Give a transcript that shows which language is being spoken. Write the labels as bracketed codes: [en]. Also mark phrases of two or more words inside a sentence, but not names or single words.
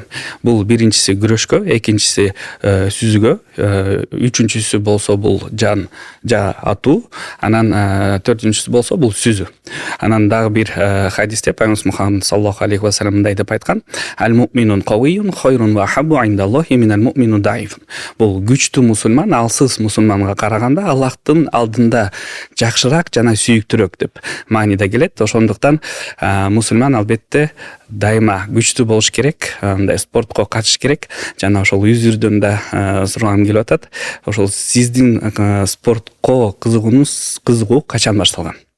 [ky] Бул биринчиси күрөшкө, экинчиси сүзүгө, үчүнчүсү болсо бул жа атуу, анан төртүнчүсү болсо бул сүзүү. Анан дагы бир хадисте пайгамбарыбыз Мухаммад [ar] صلى الله عليه وسلم [ky] мындай деп айткан: [ar] "المؤمن القوي خير و أحب عند الله من المؤمن الضعيف." [ky] Бул күчтүү мусулман алсыз мусулманга караганда Аллахтын алдында жакшыраак жана сүйүктүүрөөк деп мааниде келет. Ошондуктан мусулман албетте дайыма күчтүү болуш керек, андай спортко катыш керек. Жана ошол Үзүрдөн да сурагым келип атат. Ошол сиздин спортко кызыгуу качан башталган?